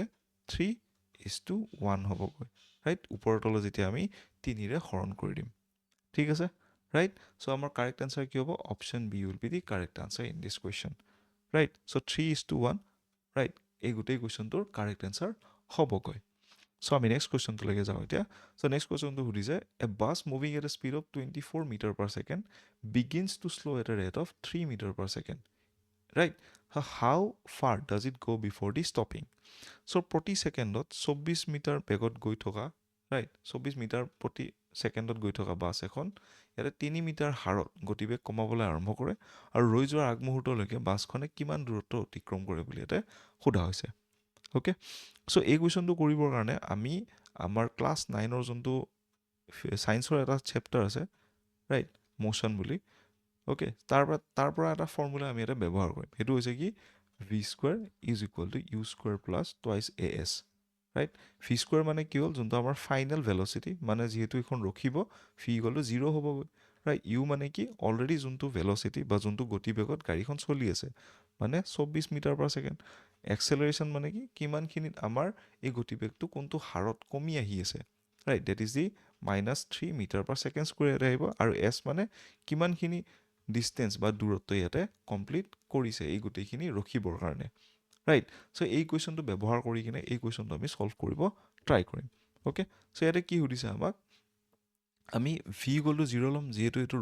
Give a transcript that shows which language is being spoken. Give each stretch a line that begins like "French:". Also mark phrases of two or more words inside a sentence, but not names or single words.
English: 3:1
Assamese: হ'বগৈ ৰাইট ওপৰৰ তলে যেতিয়া আমি 3 ৰে হৰণ কৰি দিম ঠিক আছে
English: right so our correct answer
Assamese: কি হ'ব
English: option b will be the correct answer in this question right so 3:1 right
Assamese: এই গোটেই কুৱেশ্যনটোৰ
English: correct answer হ'বগৈ so আমি next question to
Assamese: লৈকে যাওঁ এতিয়া
English: so next question to সুধিছে a bus moving at a speed of 24 meter per second begins to slow at a rate of 3 meter per second right how far does it go before the stopping so প্ৰতি
Assamese: সেকেন্ডত 24 মিটাৰ বেগত গৈ থকা right 24 মিটাৰ প্ৰতি সেকেন্ডত গৈ থকা বাছ এখন ইয়াতে 3 মিটাৰ হাৰত গতিবেগ কমাবলৈ আৰম্ভ কৰে আৰু ৰৈ যোৱাৰ আগমুহূৰ্তলৈকে বাছখনে কিমান দূৰত্ব অতিক্ৰম কৰে বুলি এটা সোধা হৈছে
English: okay so
Assamese: এই কুৱেশ্যনটো কৰিবৰ কাৰণে আমি আমাৰ ক্লাছ 9 ৰ যোনটো সায়েন্সৰ এটা চেপ্টাৰ আছে ৰাইট মোশন বুলি ওকে তাৰ পৰা এটা ফৰ্মুলা আমি এটা ব্যৱহাৰ কৰিম হেতু হৈছে কি
English: v square is equal to u square plus twice as right v square
Assamese: মানে কি হ'ল যোনটো আমাৰ
English: final velocity
Assamese: মানে যেহেতু এখন ৰখিব
English: v equal to 0
Assamese: হ'বগৈ right u মানে কি অলৰেডি যোনটো ভেলোচিটি বা যোনটো গতিবেগত গাড়ীখন চলি আছে মানে 24
English: metre per second
Assamese: এক্সেলাৰেশ্যন মানে কি কিমানখিনিত আমাৰ এই গতিবেগটো কোনটো হাৰত কমি আহি আছে
English: right that is the -3 metre per second square
Assamese: ইয়াতে আহিব আৰু এছ মানে কিমানখিনি ডিষ্টেঞ্চ বা দূৰত্ব ইয়াতে কমপ্লিট কৰিছে এই গোটেইখিনি ৰখিবৰ কাৰণে
English: right so'
Assamese: এই কুৱেশ্যনটো ব্যৱহাৰ কৰি কিনে এই কুৱেশ্যনটো আমি ছল্ভ কৰিব ট্ৰাই কৰিম
English: okay so'
Assamese: ইয়াতে কি সুধিছে আমাক আমি
English: v equal to 0
Assamese: ল'ম যিহেতু এইটো